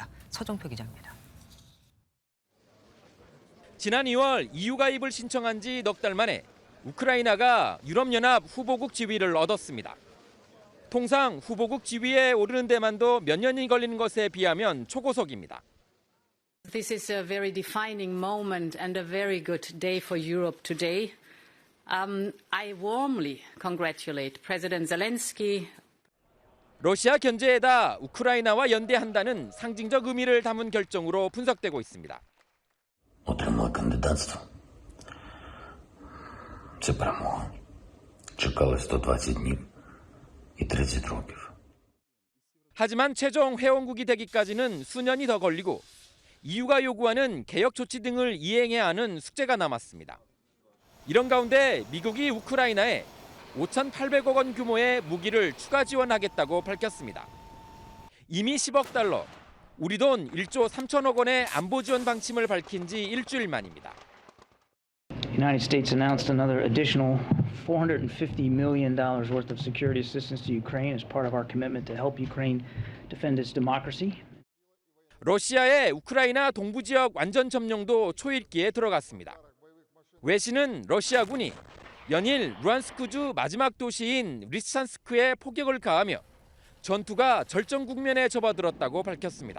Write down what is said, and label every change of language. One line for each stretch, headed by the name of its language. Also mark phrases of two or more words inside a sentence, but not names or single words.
Korean: 서정표 기자입니다. 지난 2월 EU 가입을 신청한 지 넉 달 만에 우크라이나가 유럽연합 후보국 지위를 얻었습니다. 통상 후보국 지위에 오르는 데만도 몇 년이 걸리는 것에 비하면 초고속입니다.
English: This is a very defining moment and a very good day for Europe today. I warmly congratulate President Zelensky.
Korean: 러시아 견제에다 우크라이나와 연대한다는 상징적 의미를 담은 결정으로 분석되고 있습니다.
Ukrainian: Отримали кандидатство. Це перемога. Чекали 120 днів і 30 років.
Korean: 하지만 최종 회원국이 되기까지는 수년이 더 걸리고 EU가 요구하는 개혁 조치 등을 이행해야 하는 숙제가 남았습니다. 이런 가운데 미국이 우크라이나에 5,800억 원 규모의 무기를 추가 지원하겠다고 밝혔습니다. 이미 10억 달러, 우리 돈 1조 3천억 원의 안보 지원 방침을 밝힌 지 일주일 만입니다.
English: The United States announced another additional $450 million worth of security assistance to Ukraine as part of our commitment to help Ukraine defend its democracy.
Korean: 러시아의 우크라이나 동부 지역 완전 점령도 초읽기에 들어갔습니다. 외신은 러시아군이 연일 루안스크주 마지막 도시인 리스찬스크에 포격을 가하며 전투가 절정 국면에 접어들었다고 밝혔습니다.